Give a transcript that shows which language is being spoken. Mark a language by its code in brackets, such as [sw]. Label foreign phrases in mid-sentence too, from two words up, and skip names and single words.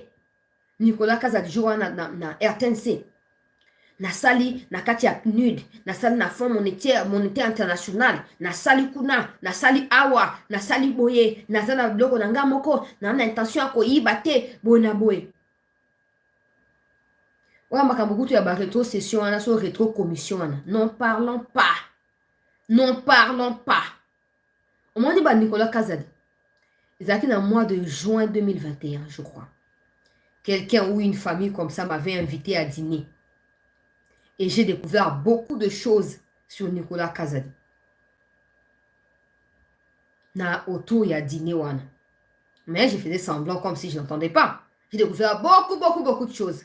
[ln] Nicolas Kazadi joua na RTNC na sali na kati ya PNUD na sali na Fonds monétaire international na sali kuna na sali awa na sali boye na zana biloko na nga moko na intention ya koyiba te bona boye wa makambo kutu ya ba [fr] rétro session [ln] wana so [fr] rétro commission [ln] wana [fr] non parlons pas au moins [ln] ba Nicolas Kazadi ezaki na [fr] mois de juin 2021 je crois. Quelqu'un ou une famille comme ça m'avait invité à dîner. Et j'ai découvert beaucoup de choses sur Nicolas Kazadi. Na autour, il y a dîner wana. Mais je faisais semblant comme si je n'entendais pas. J'ai découvert beaucoup de choses.